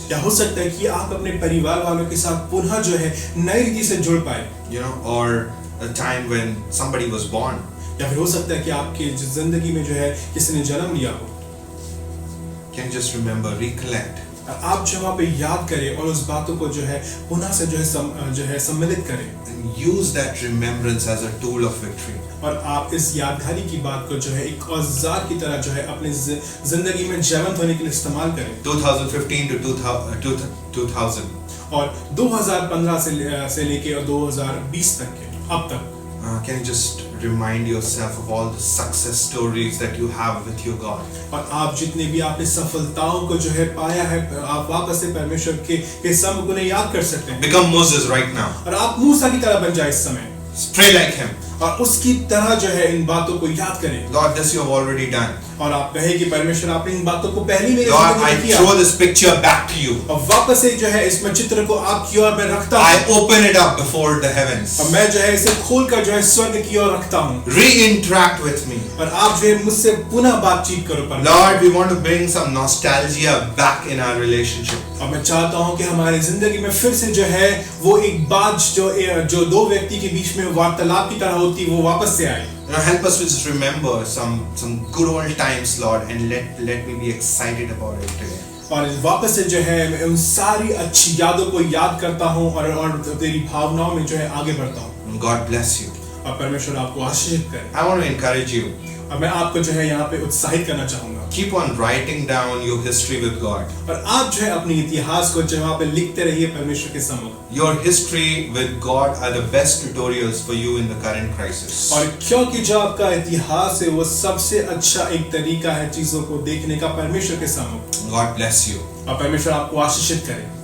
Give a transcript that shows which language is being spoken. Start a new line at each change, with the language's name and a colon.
Hindi: या हो सकता है कि आप अपने परिवार वालों के साथ पुनः जो है नई रीति से जुड़ पाए।
English: You know, or a time when somebody was born.
Hindi: या फिर हो सकता है कि आपकी जिंदगी में जो है किसी ने जन्म लिया हो।
English: Can you just remember, recollect?
Hindi: आप जो वहाँ पे याद करें और उस बातों को जो है पुनः से जो है सम्मिलित करें।
English: And use that remembrance as a tool of victory.
Hindi: और आप इस यादगारी की बात को जो है एक औजार की तरह जो है अपनी जिंदगी में जयवंत होने के लिए इस्तेमाल करें।
English: 2015 to 2000.
Hindi: और 2015 से लेके और 2020 तक के अब तक।
English: Can you just remind yourself of all the success stories that you have with your God?
Hindi: और आप जितने भी आपने सफलताओं को जो है पाया है, आप वापस से परमेश्वर के सम्मुख उन्हें याद कर सकते हैं।
English: Become Moses right now.
Hindi: और आप मूसा की तरह बन जाए इस समय।
English: Pray like him.
Hindi: और उसकी तरह जो है इन बातों को याद करें।
English: Lord, this you have already done.
Hindi: और आप कहें कि परमेश्वर आपने इन बातों को पहले मेरे
English: Lord,
Hindi: जिंदगी
English: I
Hindi: में किया।
English: throw this picture back to you.
Hindi: और वापस से जो है इसमें चित्र को आपकी ओर मैं रखता
English: I
Hindi: हूँ।
English: open it up before the heavens.
Hindi: और मैं जो है इसे खोलकर जो है स्वर्ग की ओर रखता हूँ।
English: Re-interact with me.
Hindi: और आप जो है मुझसे पुनः बातचीत करो परमेश्वर।
English: Lord, we want to bring some nostalgia back in our relationship.
Hindi: और मैं चाहता हूँ कि हमारी जिंदगी में फिर से जो है वो एक बात जो दो व्यक्ति के बीच में वार्तालाप की तरह होती वो वापस से आए।
English: You know, help us to just remember some good old times, Lord, and let me be excited about it today.
Hindi: और वापस से जो है मैं उन सारी अच्छी यादों को याद करता हूँ और तेरी भावनाओं में जो है आगे बढ़ता हूँ।
English: And God bless you.
Hindi: और परमेश्वर आपको आशीषित करे।
English: I want to encourage you.
Hindi: और मैं आपको जो है यहाँ पे उत्साहित करना चाहूंगा।
English: Keep on writing down your history with God.
Hindi: और आप जो है अपने इतिहास को जो वहाँ पे लिखते रहिए परमेश्वर के सम्मुख।
English: Your history with God are the best tutorials for you in the current crisis.
Hindi: और क्योंकि जो आपका इतिहास है वो सबसे अच्छा एक तरीका है चीजों को देखने का परमेश्वर के सम्मुख।
English: God bless you.
Hindi: और परमेश्वर आपको आशीषित करे।